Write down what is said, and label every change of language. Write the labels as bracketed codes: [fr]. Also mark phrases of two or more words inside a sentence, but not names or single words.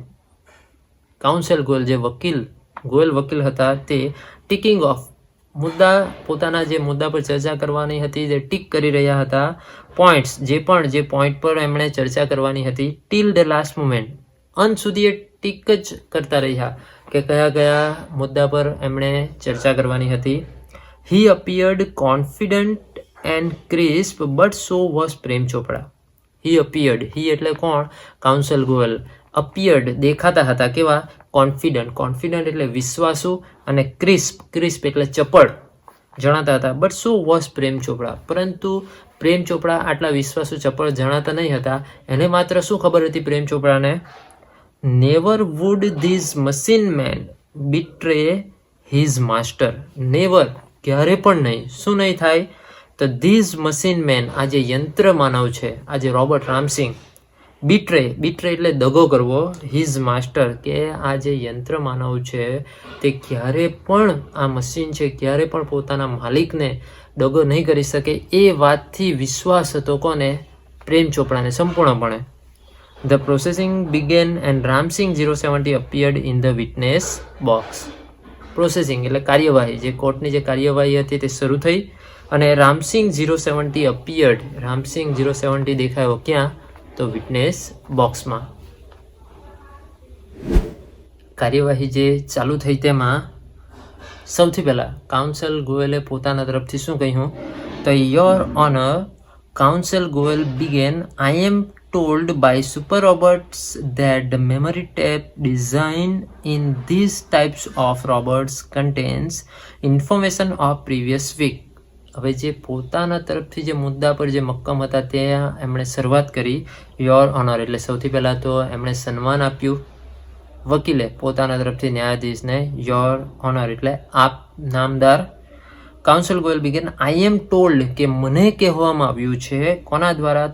[gu] કાઉન્સિલ ગોયલ, જે ગોયલ વકીલ હતા, તે [en] ticking off, [gu] મુદ્દા, પોતાના જે મુદ્દા પર ચર્ચા કરવાની હતી તે ટીક કરી રહ્યા હતા. પોઈન્ટ્સ, જે પોઈન્ટ પર એમણે ચર્ચા કરવાની હતી, [en] till the last moment, [gu] અંત સુધી એ ટીક જ કરતા રહ્યા કે કયા કયા મુદ્દા પર એમણે ચર્ચા કરવાની હતી. [en] He appeared confident and crisp, but so was પ્રેમ ચોપરા. [gu] He એટલે કોણ? કાઉન્સિલ ગોયલ. appeared દેખાતા હતા, કેવા? કોન્ફિડન્ટ એટલે વિશ્વાસુ, અને ક્રિસ્પ એટલે ચપળ જણાતા હતા. [en] but so was [gu] પ્રેમ ચોપરા, પરંતુ પ્રેમ ચોપરા આટલા વિશ્વાસુ ચપળ જણાતા નહીં હતા. એને માત્ર શું ખબર હતી પ્રેમ ચોપરાને? [en] never would this machine man betray his master. [gu] નેવર, ક્યારે પણ નહીં. શું નહીં થાય? તો [en] this machine man, [gu] આ જે યંત્ર માનવ છે, આ જે રોબોટ રામસિંગ, બીટ્રે એટલે દગો કરવો, [en] his master, [gu] કે આ જે યંત્ર માનવ છે તે ક્યારે પણ, આ મશીન છે, ક્યારે પણ પોતાના માલિકને દગો નહીં કરી શકે. એ વાતથી વિશ્વાસ હતો કોને? પ્રેમ ચોપરાને સંપૂર્ણપણે. [en] the proceeding began and Ramsingh 070 appeared in the witness box. [gu] પ્રોસેસિંગ એટલે કાર્યવાહી, જે કોર્ટની જે કાર્યવાહી હતી તે શરૂ થઈ અને રામસિંગ 070 અપિયર્ડ. રામસિંગ 070 દેખાયો ક્યાં? તો [en] witness boxમાં. [gu] કાર્યવાહી જે ચાલુ થઈ તેમાં સૌથી પહેલાં કાઉન્સલ ગોયલે પોતાના તરફથી શું કહ્યું? [en] તો your honour, counsel Goyal began, I am told by Super Robots that the memory tape design in these types of robots contains information of previous week. [gu] હવે જે પોતાના તરફથી જે મુદ્દા પર જે મક્કમ હતા ત્યાં એમણે શરૂઆત કરી [en] your honour, [gu] એટલે સૌથી પહેલાં તો એમણે સન્માન આપ્યું વકીલે પોતાના તરફથી ન્યાયાધીશને, [en] your honour [gu] એટલે આપ નામદાર. [en] counsel Goyal began, I am told [gu] કે મને કહેવામાં આવ્યું છે, કોના દ્વારા?